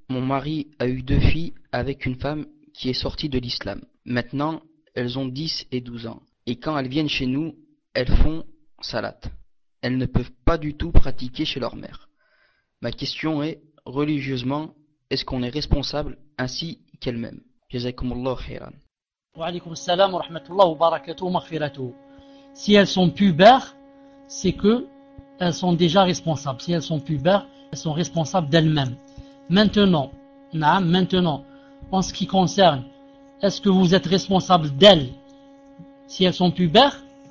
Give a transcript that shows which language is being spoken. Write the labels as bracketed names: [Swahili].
[French] Mon mari a eu 2 filles avec une femme qui est sortie de l'islam. Maintenant, elles ont 10 et 12 ans. Et quand elles viennent chez nous, elles font salat. Elles ne peuvent pas du tout pratiquer chez leur mère. Ma question est, religieusement, est-ce qu'on est responsable ainsi qu'elles-mêmes? [Arabic] جزاكم الله خيرا. وعليكم السلام ورحمة الله وبركاته ومغفرته. [French] Si elles sont pubères, c'est que elles sont déjà responsables. Si elles sont pubères, elles sont responsables d'elles-mêmes. Maintenant, en ce qui concerne, est-ce que vous êtes responsable d'elles si elles sont pubères?